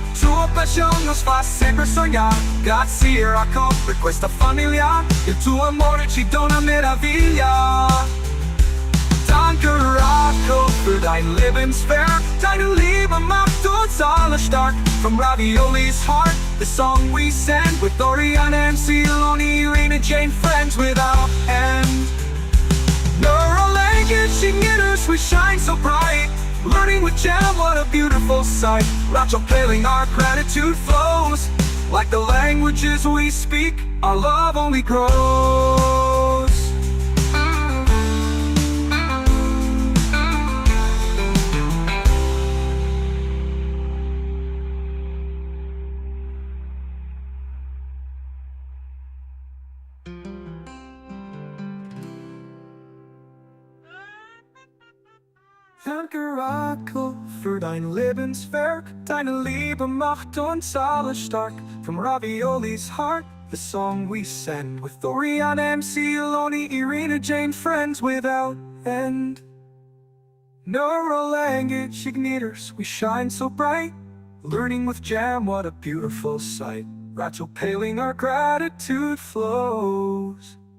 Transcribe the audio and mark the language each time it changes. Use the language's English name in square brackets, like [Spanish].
[Portuguese] Tua paixão nos faz sempre sonhar. [Italian] Grazie, Raco, per questa famiglia. Il tuo amore ci dona meraviglia. [German] Danke, Raco, für dein Lebenswerk. Deine Liebe macht uns alle stark. [English] From Ravioli's heart, the song we send. With Oriana and Siloni, Irina, Jane, friends without end. Neural language igniters, we shine so bright. Learning with Jam, what a beautiful sight. Rachel Paling, our gratitude flows. Like the languages we speak, our love only grows. [German] Danke, Rachel, für dein Lebenswerk. Deine Liebe macht uns alle stark. [English] From Ravioli's heart, the song we send. With Oriana, MC, Iloni, Irina, Jane, friends without end. Neural language igniters, we shine so bright. Learning with Jam, what a beautiful sight. Rachel Paling, our gratitude flows.